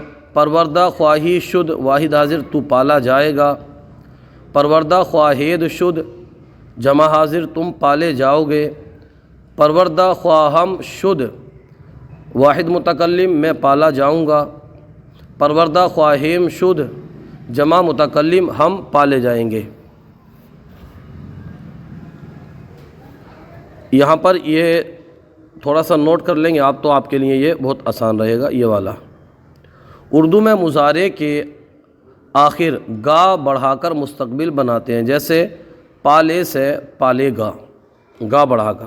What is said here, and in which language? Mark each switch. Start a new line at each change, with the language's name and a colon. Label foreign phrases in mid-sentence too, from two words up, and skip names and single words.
Persian: پروردہ خواہی شد
Urdu: واحد حاضر تو پالا جائے گا۔
Persian: پروردہ خواہید شد
Urdu: جمع حاضر تم پالے جاؤ گے۔
Persian: پروردہ خواہم شد
Urdu: واحد متکلم میں پالا جاؤں گا۔
Persian: پروردہ خواہیم شد
Urdu: جمع متکلم ہم پالے جائیں گے۔ یہاں پر یہ تھوڑا سا نوٹ کر لیں گے آپ، تو آپ کے لیے یہ بہت آسان رہے گا یہ والا۔ اردو میں مضارع کے آخر گا بڑھا کر مستقبل بناتے ہیں، جیسے پالے سے پالے گا، گا بڑھا کر۔